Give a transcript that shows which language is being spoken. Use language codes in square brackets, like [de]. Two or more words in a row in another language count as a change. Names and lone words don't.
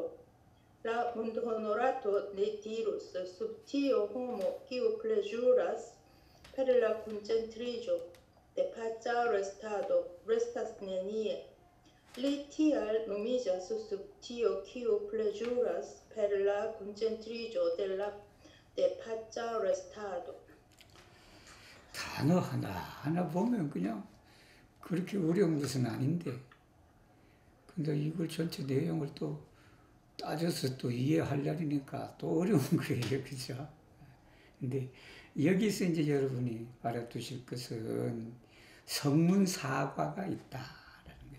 [eo] La mondo honorato ne dirus, sub tio homo kiu plezuras per la koncentriĝo de paca restado restas nenie. Li tial nomiĝas sub tio kiu plezuras per la koncentriĝo de paca restado. [ko] 단어 하나 보면 그냥 그렇게 어려운 것은 아닌데, 근데 이걸 전체 내용을 또 따져서 또 이해하려니까 또 어려운 거예요. 그죠? 근데 여기서 이제 여러분이 알아두실 것은 성문사과가 있다라는 거예요.